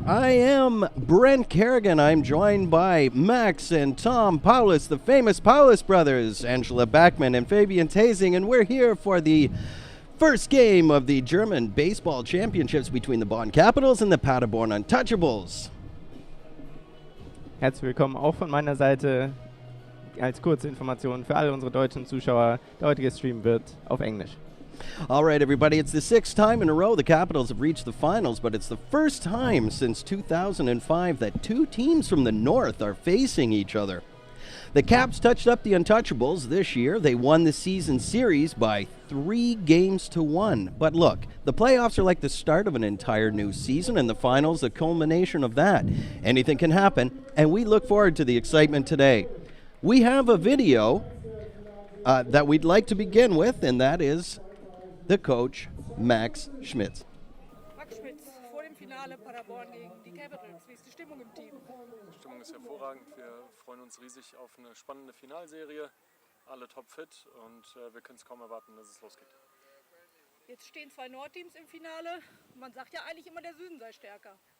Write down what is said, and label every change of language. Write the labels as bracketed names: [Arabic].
[English] I am Brent Kerrigan. I'm joined by Max and Tom Paulus, the famous Paulus brothers, Angela Backman and Fabian Tasing, and we're here for the first game of the German Baseball Championships between the Bonn Capitals and the Paderborn Untouchables. [German] Herzlich willkommen auch von meiner Seite. Als kurze Information für alle unsere deutschen Zuschauer, der heutige Stream wird auf Englisch. [English] All right, everybody, it's the sixth time in a row the Capitals have reached the finals, but it's the first time since 2005 that two teams from the North are facing each other. The Caps touched up the Untouchables this year. They won the season series by 3-1. But look, the playoffs are like the start of an entire new season, and the finals the culmination of that. Anything can happen, and we look forward to the excitement today. We have a video that we'd like to begin with, and that is the coach, Max Schmitz. [German] Max Schmitz, vor dem Finale Paderborn gegen die Capitals. Wie ist die Stimmung im Team? Die Stimmung ist hervorragend. Wir freuen uns riesig auf eine spannende Finalserie. Alle topfit und wir können es kaum erwarten, dass es losgeht. Jetzt stehen zwei Nordteams im Finale. Man sagt ja eigentlich immer, der Süden sei stärker.